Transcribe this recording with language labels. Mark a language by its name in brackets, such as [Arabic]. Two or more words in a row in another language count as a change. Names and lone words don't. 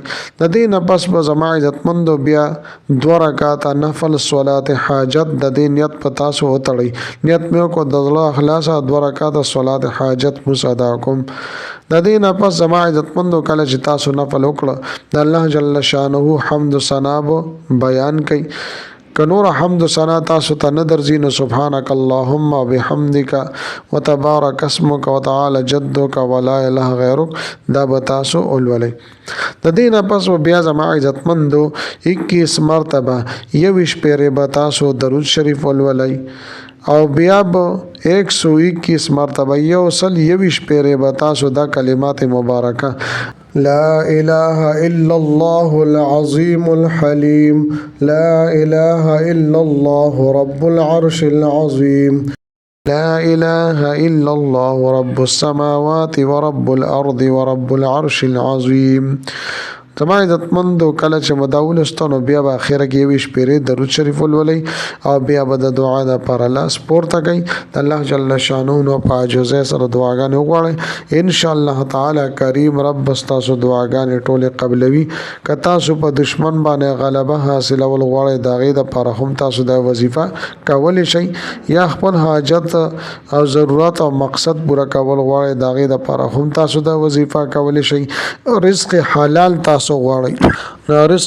[Pashto] د دې نه پس به زما عزتمندو بیا 2 رکعاته نفل صلات حاجت د دې نیت په تاسو وتړئ. نیت مې وکړو د زړه اخلاصه 2 رکعاته صلات حاجت مو ادا کوم. د دې نه پس زما عزتمندو کله چې تاسو نفل وکړه د [Arabic] الله جل شانه [Pashto] حمد و ثنا بیان کړئ که نور حمد و ثنا تاسو ته نه درځي نو [Arabic] سبحانك اللهم وبحمدك وتبارك اسمك وتعالى جدك ولا اله غيرك [Pashto] دا به تاسو ولولئ د دې نه پس بیا زما عزتمندو 21 مرتبه 21 پیرې به تاسو درود شریف ولولئ او بیا به 121 مرتبه 121 پیرې به تاسو دا کلمات مبارکه [Arabic] لا إله إلا الله العظيم الحليم لا إله إلا الله رب العرش العظيم لا إله إلا الله رب السماوات ورب الأرض ورب العرش العظيم [Pashto] زما عزتمندو کله چې مداول استنو بیا به اخره کې ویش پیرې درود شریف ولولئ او بیا به د دعا د پر الله سپورته کوي د [Arabic] الله جل شانه [Pashto] نو په عجزه سره دعاګانې وغواړئ [Arabic] ان شاء الله تعالی [Pashto] کریم رب تاسو دعاګانې ټولې قبلوي که تاسو په دشمن باندې غلبه حاصلول غواړئ د هغې دپاره هم تاسو دا وظیفه کولی شئ یا خپل حاجت او ضرورت او مقصد پوره کول غواړئ د هغې دپاره هم تاسو دا وظیفه کولی شئ رزق حلال تاسو غواړئ رزق